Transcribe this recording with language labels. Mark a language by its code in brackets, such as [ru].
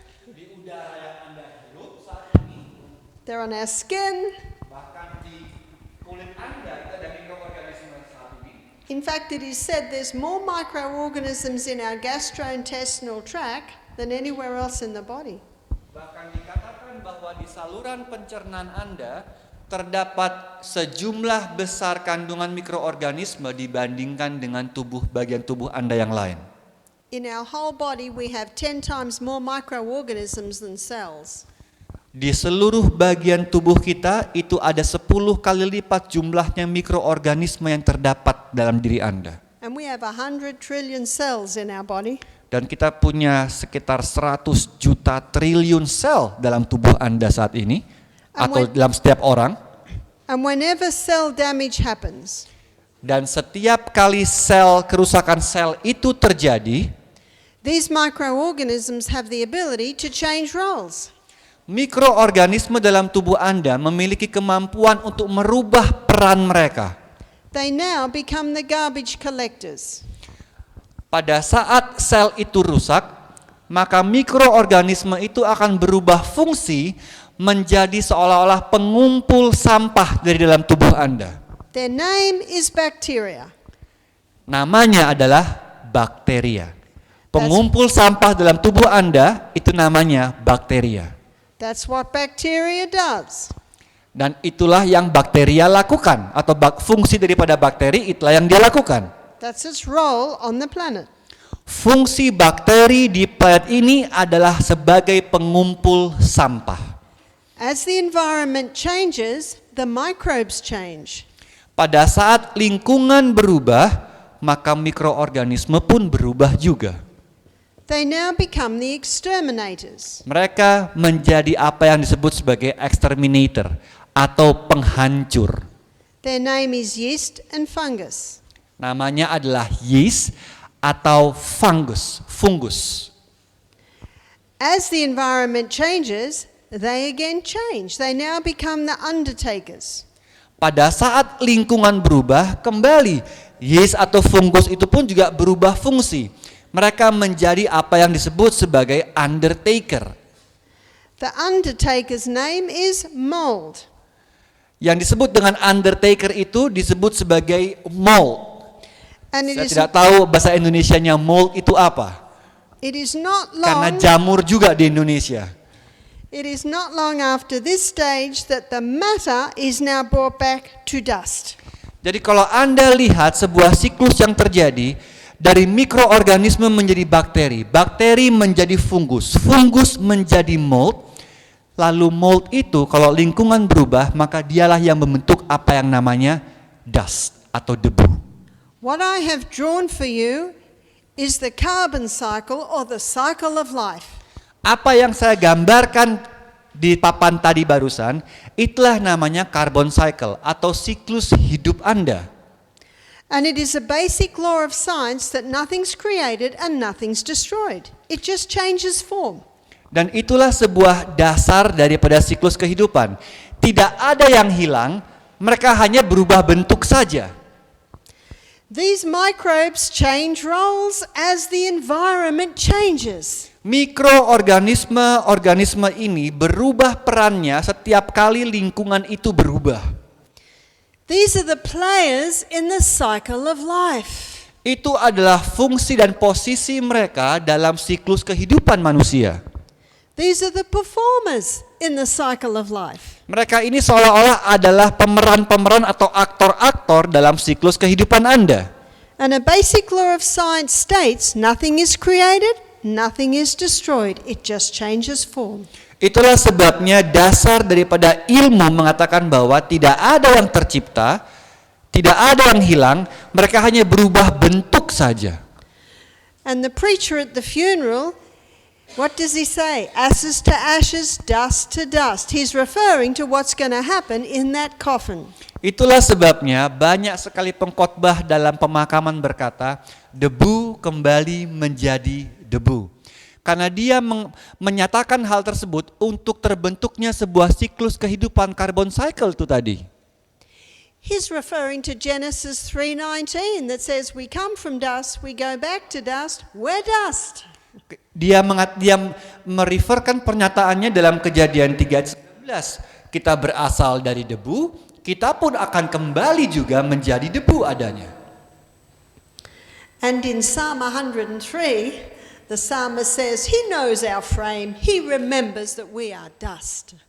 [id] Di udara yang Anda hirup saat ini, [en] they're on our skin. [id] bahkan di kulit Anda itu ada mikroorganisme saat ini. [en] In fact, it is said there's more microorganisms in our gastrointestinal tract than anywhere else in the body. [id] Bahkan dikatakan bahwa di saluran pencernaan Anda terdapat sejumlah besar kandungan mikroorganisme dibandingkan dengan bagian tubuh Anda yang lain. [en] In our whole body, we have 10 times more microorganisms than cells. [id] Di seluruh bagian tubuh kita itu ada 10 kali lipat jumlahnya mikroorganisme yang terdapat dalam diri Anda. [en] And we have 100 trillion cells in our body. [id] Dan kita punya sekitar 100 juta triliun sel dalam tubuh Anda saat ini, atau dalam setiap orang. [en] And whenever cell damage happens, [id] Dan setiap kali kerusakan sel itu terjadi, [en] these microorganisms have the ability to change roles. [id] mikroorganisme dalam tubuh Anda memiliki kemampuan untuk merubah peran mereka. [en] They now become the garbage collectors. [id] Pada saat sel itu rusak, maka mikroorganisme itu akan berubah fungsi menjadi seolah-olah pengumpul sampah dari dalam tubuh Anda. [en] Their name is bacteria. [id] Namanya adalah bakteria. Pengumpul sampah dalam tubuh Anda itu namanya bakteria. [en] That's what bacteria does. [id] Dan itulah yang bakteria lakukan, atau fungsi daripada bakteri itulah yang dia lakukan. [en] That's its role on the planet. [id] Fungsi bakteri di planet ini adalah sebagai pengumpul sampah. [en] As the environment changes, the microbes change. [id] Pada saat lingkungan berubah, maka mikroorganisme pun berubah juga. [en] They now become the exterminators. [id] Mereka menjadi apa yang disebut sebagai exterminator atau penghancur. [en] Their name is yeast and fungus. [id] Namanya adalah yeast atau fungus. [en] As the environment changes, they again change. They now become the undertakers. [id] Pada saat lingkungan berubah, kembali yeast atau fungus itu pun juga berubah fungsi. Mereka menjadi apa yang disebut sebagai undertaker. [en] The undertaker's name is mold. [id] Yang disebut dengan undertaker itu disebut sebagai mold. [en] And [id] Saya tidak tahu bahasa Indonesianya mold itu apa. [en] it is not [id] Karena [en] long [id] jamur juga di Indonesia. [en] It is not long after this stage that the matter is now brought back to dust. [id] Jadi kalau Anda lihat sebuah siklus yang terjadi dari mikroorganisme menjadi bakteri, bakteri menjadi fungus, fungus menjadi mold, lalu mold itu kalau lingkungan berubah maka dialah yang membentuk apa yang namanya dust atau debu. [en] What I have drawn for you is the carbon cycle or the cycle of life. [id] Apa yang saya gambarkan di papan tadi barusan, itulah namanya carbon cycle atau siklus hidup Anda. [en] And it is a basic law of science that nothing's created and nothing's destroyed. It just changes form. [id] Dan itulah sebuah dasar daripada siklus kehidupan. Tidak ada yang hilang, mereka hanya berubah bentuk saja. [en] These microbes change roles as the environment changes. [id] Mikroorganisme ini berubah perannya setiap kali lingkungan itu berubah. [en] These are the players in the cycle of life. [id] Itu adalah fungsi dan posisi mereka dalam siklus kehidupan manusia. [en] These are the performers in the cycle of life. [id] Mereka ini seolah-olah adalah pemeran-pemeran atau aktor-aktor dalam siklus kehidupan Anda. [en] And a basic law of science states nothing is created, nothing is destroyed. It just changes form. [id] Itulah sebabnya dasar daripada ilmu mengatakan bahwa tidak ada yang tercipta, tidak ada yang hilang, mereka hanya berubah bentuk saja. [en] And the preacher at the funeral, what does he say? Ashes to ashes, dust to dust. He's referring to what's going to happen in that coffin. [id] Itulah sebabnya banyak sekali pengkhotbah dalam pemakaman berkata, debu kembali menjadi debu. Karena dia menyatakan hal tersebut untuk terbentuknya sebuah siklus kehidupan carbon cycle itu tadi. [en] He's referring to Genesis 3:19 that says we come from dust, we go back to dust, we're dust. [id] Dia mereferkan pernyataannya dalam Kejadian 3:19. Kita berasal dari debu, kita pun akan kembali juga menjadi debu adanya. [en] And in Psalm 103, the psalmist says he knows our frame, he remembers that we are dust.